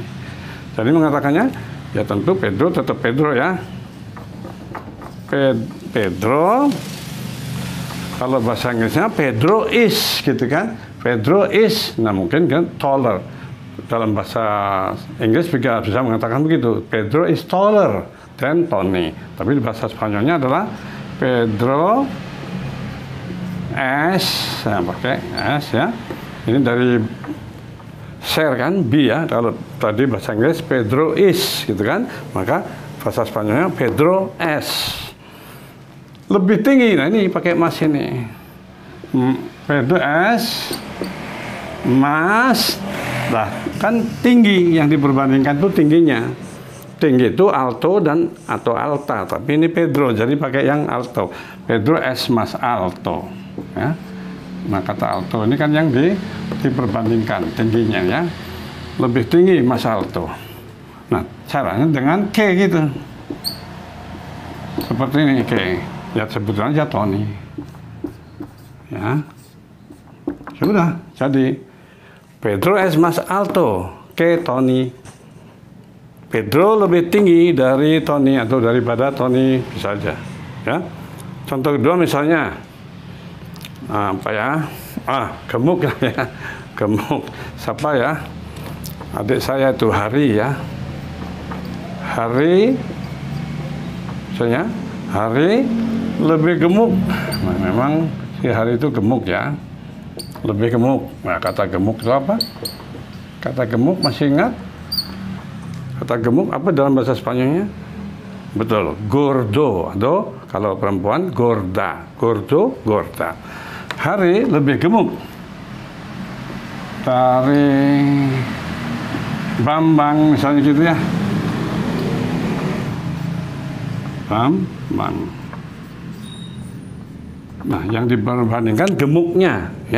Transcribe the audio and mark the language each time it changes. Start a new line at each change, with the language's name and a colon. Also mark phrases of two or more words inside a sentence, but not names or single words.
Indonesian: Jadi mengatakannya, ya tentu Pedro tetap Pedro ya. Pedro, kalau bahasa Inggrisnya Pedro is gitu kan. Pedro is, nah mungkin kan taller. Dalam bahasa Inggris juga bisa mengatakan begitu.
English: Pedro is taller than Tony.
Indonesian: Tapi di bahasa Spanyolnya adalah Pedro es, nah, pakai es ya. Ini dari share kan, B ya. Kalau tadi bahasa Inggris Pedro is gitu kan, maka bahasa Spanyolnya Pedro es. Lebih tinggi, nah ini pakai mas ini. Pedro
Spanish: es mas,
Indonesian: lah kan tinggi yang diperbandingkan itu tingginya. Tinggi itu alto dan atau alta, tapi ini Pedro, jadi pakai yang alto.
Spanish: Pedro es mas alto.
Indonesian: Ya. Nah kata alto ini kan yang diperbandingkan tingginya ya. Lebih tinggi
Spanish: mas alto.
Indonesian: Nah caranya dengan K gitu. Seperti ini K. Ya sebutkan aja Tony. Ya. Sudah, jadi
Spanish: Pedro es mas alto ke Tony.
Indonesian: Pedro lebih tinggi dari Tony atau daripada Tony, bisa aja. Ya. Contoh kedua misalnya apa ya? Gemuk ya. Gemuk. Siapa ya? Adik saya itu Hari ya. Hari, misalnya Hari lebih gemuk. Nah, memang si Hari itu gemuk ya. Lebih gemuk. Nah, kata gemuk itu apa? Kata gemuk masih ingat? Kata gemuk apa dalam bahasa Spanyolnya? Betul, gordo. Atau kalau perempuan, gorda.
Spanish: Gordo, gorda.
Indonesian: Hari lebih gemuk dari Bambang misalnya gitu ya. Bambang. Nah, yang diperbandingkan gemuknya ya.